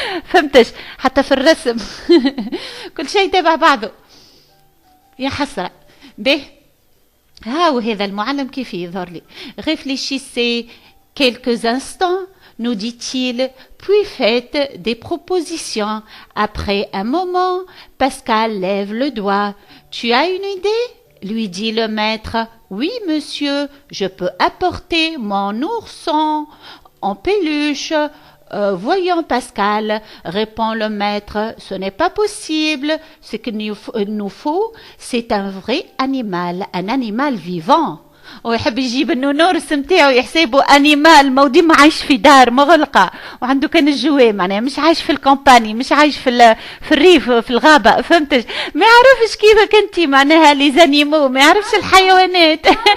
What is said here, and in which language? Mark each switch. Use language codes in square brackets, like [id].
[ar] فهمتش حتى في الرسم كل شيء يتابع بعضه يا حسرة به هاو هذا المعلم كيف يظهر لي [fr] réfléchissez quelques instants nous dit-il, puis faites des propositions. Après un moment, Pascal lève le doigt. Tu as une idée? Lui dit le maître. Oui, monsieur, je peux apporter mon ourson en peluche. Voyons Pascal, répond le maître, ce n'est pas possible. Ce qu'il nous faut, c'est un vrai animal, un animal vivant. [ar] ويحب يجيب النونورس نتاعو يحسبه انيمال مودي ما عايش في دار مغلقه وعنده كان الجواه معناها مش عايش في الكومباني مش عايش في الريف في الغابه فهمتش ما يعرفش كيفك انت معناها لي زانيمو ما يعرفش الحيوانات